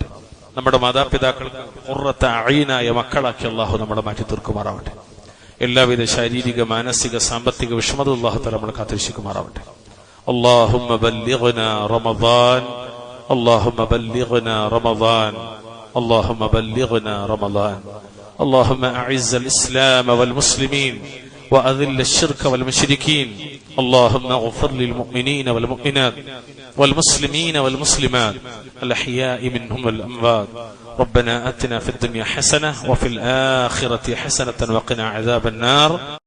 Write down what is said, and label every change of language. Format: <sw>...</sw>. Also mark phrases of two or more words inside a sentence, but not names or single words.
<ml>നമ്മുടെ മാതാപിതാക്കൾക്ക്</ml> <ar>قرة أعين</ar> <ml>മക്കളാക്കി അല്ലാഹു നമ്മളെ മാറ്റി തീർക്കുമാറാവട്ടെ. എല്ലാവിധ ശാരീരിക, മാനസിക, സാമ്പത്തിക വിഷമത</ml> <ar>الله تعالى</ar> <ml>നമ്മളെ കാത്തിരക്ഷിക്കുമാറാവട്ടെ.</ml> <ar>اللهم بلغنا رمضان، اللهم بلغنا رمضان، اللهم بلغنا رمضان. اللهم أعز الإسلام والمسلمين وأذل الشرك والمشركين. اللهم اغفر للمؤمنين والمؤمنات والمسلمين والمسلمات الأحياء منهم والأموات. ربنا آتنا في الدنيا حسنة وفي الآخرة حسنة وقنا عذاب النار.</ar>